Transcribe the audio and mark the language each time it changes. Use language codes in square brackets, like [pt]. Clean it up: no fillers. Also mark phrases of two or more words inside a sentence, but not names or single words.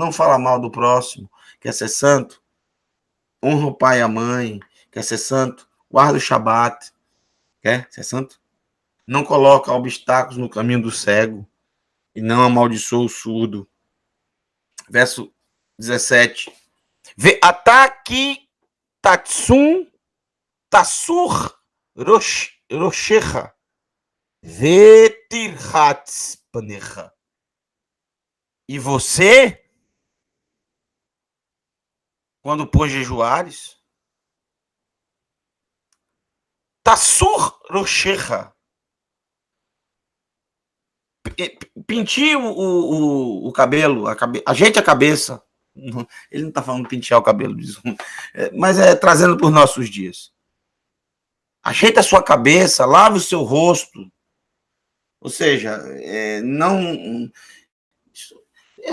[pt] Não fala mal do próximo. Quer ser santo? Honra o pai e a mãe. Quer ser santo? Guarda o Shabat. Quer ser santo? Não coloca obstáculos no caminho do cego e não amaldiçoa o surdo. Verso 17. [he] אתה כי תצום תסוך ראשך ותרחץ פניך. [pt] E você, quando pôs jejuares, [he] תסוך ראשך, [pt] penteie o cabelo, ajeite a cabeça. Ele não está falando pentear o cabelo, mas é trazendo para os nossos dias. Ajeite a sua cabeça, lave o seu rosto. Ou seja, não.